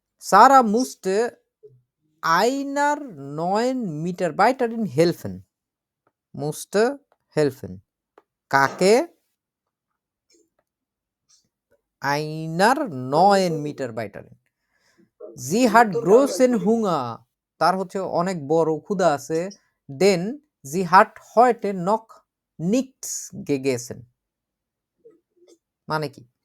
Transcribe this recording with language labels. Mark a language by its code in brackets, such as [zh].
[de] Sarah musste einer neuen Mitarbeiterin helfen, musste helfen, [bn] কাকে? [de] einer neuen Mitarbeiterin. Sie hat großen Hunger, [bn] তার হচ্ছে অনেক বড় ক্ষুধা আছে। [de] Denn sie hat heute noch nichts gegessen, [bn] মানে কি?